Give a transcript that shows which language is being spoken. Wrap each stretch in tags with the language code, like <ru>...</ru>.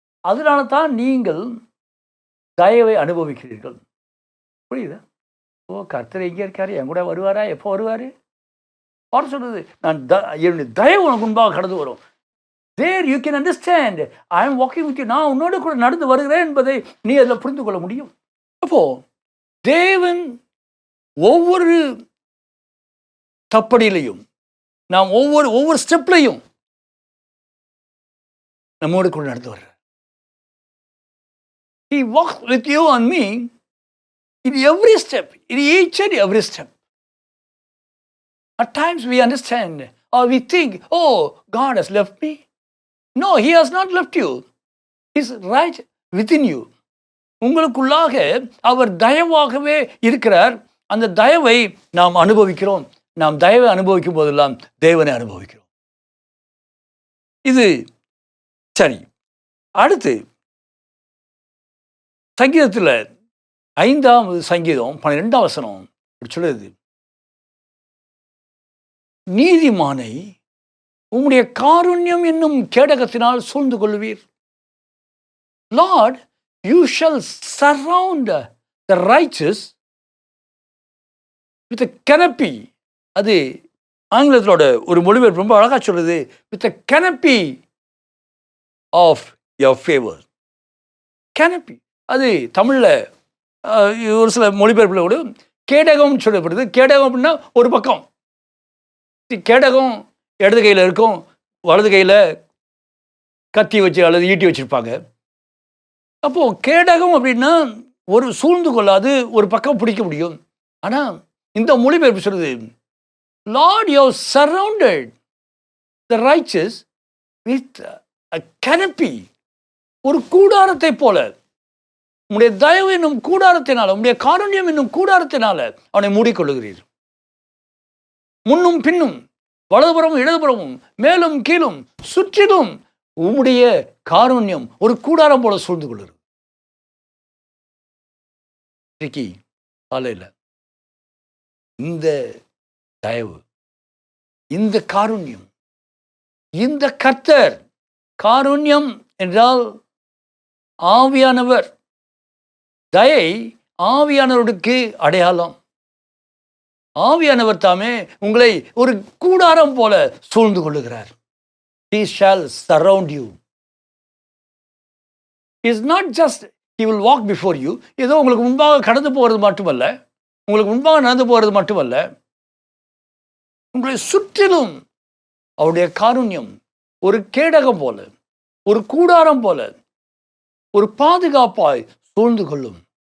<ta>அதனால தான் நீங்கள் தயவை அனுபவிக்கிறீர்கள். புரியுதா? கர்த்தர் எங்கே இருக்காரு? என் கூட வருவாரா? எப்போ வருவார்? அவர் சொல்றது, என்னுடைய தயவு உனக்கு முன்பாக கடந்து வரும்.</ta> <en>There you can understand, I am walking with you.</en> <ta>நான் உன்னோடு கூட நடந்து வருகிறேன் என்பதை நீ அதில் புரிந்து கொள்ள முடியும். அப்போ தேவன் ஒவ்வொரு தப்படியிலையும், நாம் ஒவ்வொரு ஸ்டெப்லையும் நம்மோடு கூட நடந்து வர்றார்.</ta> <en>He walks with you and me in every step, in each and every step. At times we understand or we think, oh, God has left me. No, He has not left you. He is right within you.</en> <ta>உங்களுக்குள்ளாக அவர் தயவாகவே இருக்கிறார். அந்த தயவை நாம் அனுபவிக்கிறோம். நாம் தயவை அனுபவிக்கும் போதெல்லாம் தேவனை அனுபவிக்கிறோம். இது சரி. அடுத்து சங்கீதத்தில் 5ஆம் சங்கீதம் 12ஆம் வசனம் சொல்லுது, நீதிமானை உம்முடைய காருண்யம் என்னும் கேடகத்தினால் சூழ்ந்து கொள்வீர்.</ta> <en>Lord, you shall surround the righteous with a canopy.</en> <ta>அது ஆங்கிலத்திலோட ஒரு மொழிபெயர்ப்பு ரொம்ப அழகாக சொல்லுது,</ta> <en>with a canopy of your favor.</en> <ta>canopy அது தமிழில் ஒரு சில மொழிபெயர்ப்பில் கூட கேடகம் சொல்லப்படுது. கேடகம் அப்படின்னா ஒரு பக்கம், கேடகம் இடது கையில் இருக்கும், வலது கையில் கத்தி வச்சு அல்லது ஈட்டி வச்சுருப்பாங்க. அப்போது கேடகம் அப்படின்னா ஒரு சூழ்ந்து கொள்ளாது, ஒரு பக்கம் பிடிக்க முடியும். ஆனால் இந்த மொழிபெயர்ப்பு சொல்லுது,</ta> <en>Lord, you have surrounded the righteous with a canopy.</en> <ta>ஒரு கூடாரத்தை போல, உம்முடைய தயவு என்னும் கூடாரத்தினால, உம்முடைய காருண்யம் என்னும் கூடாரத்தினால அவனை மூடிக்கொள்ளுகிறீர். முன்னும் பின்னும், வலதுபுறமும் இடதுபுறமும், மேலும் கீழும் சுற்றிலும் உம்முடைய காருண்யம் ஒரு கூடாரம் போல சூழ்ந்து கொள்ளுகிறது. காலையில் இந்த தயவு, இந்த காருண்யம், இந்த கர்த்தர், காருண்யம் என்றால் ஆவியானவர், தயை ஆவியானவருக்கு அடையாளம். ஆவியானவர் தாமே உங்களை ஒரு கூடாரம் போல சூழ்ந்து கொள்ளுகிறார்.</ta> <en>He shall surround you. He is not just he will walk before you.</en> <ta>ஏதோ உங்களுக்கு முன்பாக கடந்து போகிறது மட்டுமல்ல, உங்களுக்கு முன்பாக நடந்து போகிறது மட்டுமல்ல, உங்களை சுற்றிலும் அவருடைய காருண்யம் ஒரு கேடகம் போல, ஒரு கூடாரம் போல, ஒரு பாதுகாப்பாய் சூழ்ந்து கொள்ளும்.</ta>